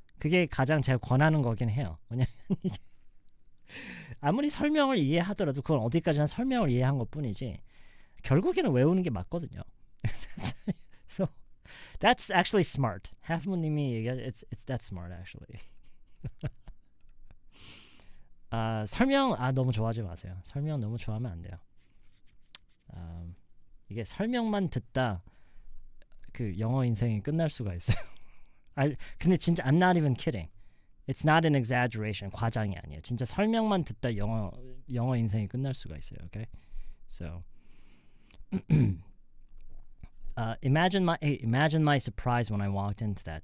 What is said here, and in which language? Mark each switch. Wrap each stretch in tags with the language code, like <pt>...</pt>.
<ko>그게 가장 제가 권하는 거긴 해요. 왜냐면 아무리 설명을 이해하더라도 그건 어디까지나 설명을 이해한 것뿐이지 결국에는 외우는 게 맞거든요.</ko> <en>So that's actually smart.</en> <ko>하프모님이 얘기하</ko> <en>it's that smart actually.</en> <ko>설명 너무 좋아하지 마세요. 설명 너무 좋아하면 안 돼요. 이게 설명만 듣다 그 영어 인생이 끝날 수가 있어요. 근데</ko> <en>진짜 I'm not even kidding. It's not an exaggeration.</en> <ko>과장이 아니에요. 진짜 설명만 듣다 영어 인생이 끝날 수가 있어요.</ko> <en>Okay? So imagine my surprise when I walked into that.</en>